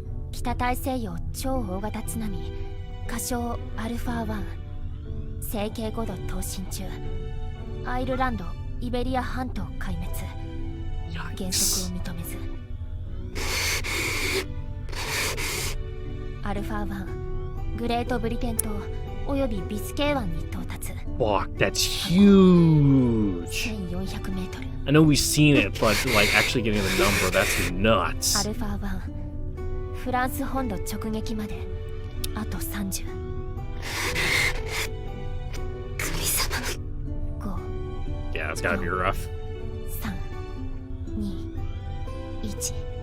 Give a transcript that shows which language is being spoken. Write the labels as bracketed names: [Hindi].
[Japanese] 北大西洋超大型津波、仮称アルファ1、整形5度騰進中、アイルランドイベリア半島壊滅、原則を認めず。アルファ1、グレートブリテン島およびビスケー湾に到達。 [English] Fuck, that's huge. [Japanese] 1400メートル。 [English] I know we've seen it, but like actually getting the number, that's [Japanese] ア [English] nuts. [Japanese] ルファ1、フランス本土直撃まであと30。神様。 5、 [English] Yeah, it's gotta be rough. [Japanese] 3、2、1。